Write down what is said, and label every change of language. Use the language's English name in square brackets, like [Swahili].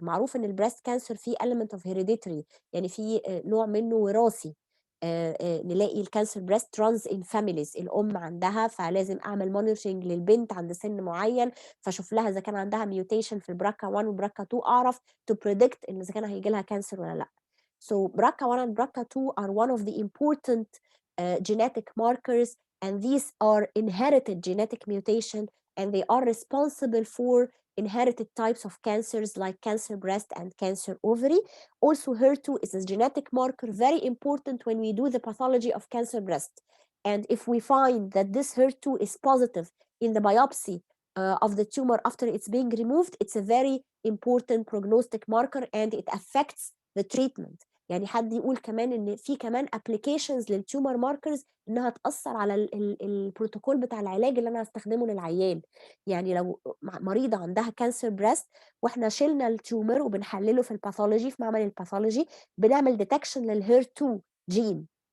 [Arabic] معروف ان البريست كانسر فيه [English] element of hereditary، [Arabic] يعني فيه نوع منه وراثي. نلاقي الكانسر بريست [English] runs in families، [Arabic] الام عندها فلازم اعمل مونيتورنج للبنت عند سن معين، فاشوف لها اذا كان عندها ميوتيشن في البركة 1 والبركة 2 اعرف [English] to predict [Arabic] ان اذا كان هيجي لها كانسر ولا لا. [English] So BRCA1 and BRCA2 are one of the important genetic markers, and these are inherited genetic mutation, and they are responsible for inherited types of cancers like cancer breast and cancer ovary. Also, HER2 is a genetic marker, very important when we do the pathology of cancer breast. And if we find that this HER2 is positive in the biopsy of the tumor after it's being removed, it's a very important prognostic marker, and it affects the treatment. [Arabic] يعني حد يقول كمان ان في كمان ابلكيشنز للتيومر ماركرز انها تاثر على البروتوكول بتاع العلاج اللي انا هستخدمه للعيان. يعني لو مريضه عندها كانسر بريست واحنا شلنا التيومر وبنحلله في الباثولوجي في معمل الباثولوجي، بنعمل ديتكشن للهير2 جين.